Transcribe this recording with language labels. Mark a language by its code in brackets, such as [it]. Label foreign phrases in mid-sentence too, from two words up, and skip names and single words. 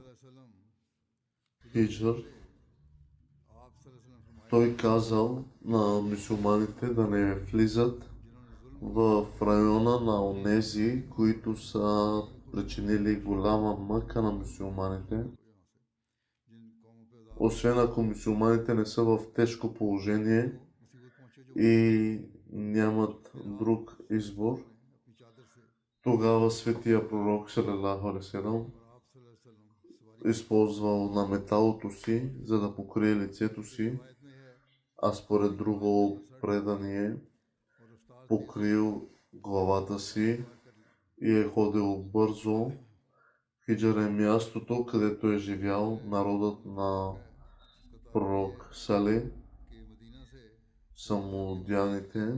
[bg] Хиджър, той казал на мюсюлманите да не влизат в района на онези, които са причинили голяма мъка на мюсюлманите, освен ако мюсюлманите не са в тежко положение и нямат друг избор. Тогава Светия Пророк [ar] صلى الله عليه وسلم [bg] използвал на металото си, за да покрие лицето си, а според друго предание покрил главата си и е ходил бързо. Хиджър е мястото, където е живял народът на пророк Салех, самодяните.